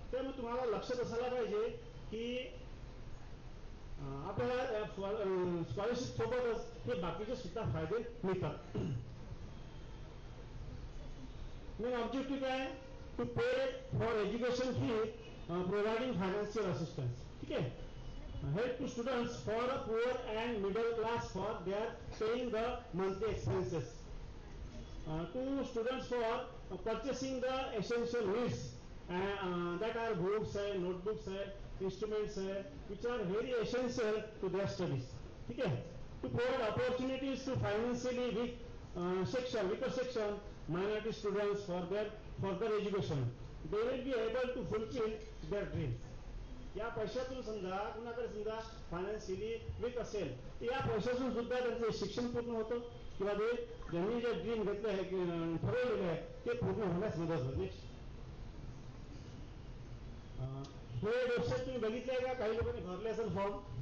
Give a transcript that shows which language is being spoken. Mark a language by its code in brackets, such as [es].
[mr] त्यामुळे तुम्हाला लक्षात असायला पाहिजे की आपल्याला स्कॉलरशिप सोबतच हे बाकीचे सुद्धा फायदे मिळतात. [en] main objective [mr] काय, [en] To pay for education fee, providing financial assistance. [mr] ठीक आहे. [en] Help to students for poor and middle class for their paying the monthly expenses. To students for purchasing the essential needs that are books and notebooks and instruments which are very essential to their studies. [hi] ठीक है. [en] To provide opportunities to financially weaker section, minority students for their further education. They will be able to fulfill their dreams. [mr] या पैशातून समजा कुणाकडे समजा financially weak असेल तर या पैशातून सुद्धा त्यांचं शिक्षण पूर्ण होतं किंवा ते ज्यांनी जे ड्रीम घेतले आहे की ठरवलेले आहे ते पूर्ण होण्यास मदत होते. हे वेबसाईट तुम्ही बघितले का? काही लोकांनी भरले असेल फॉर्म.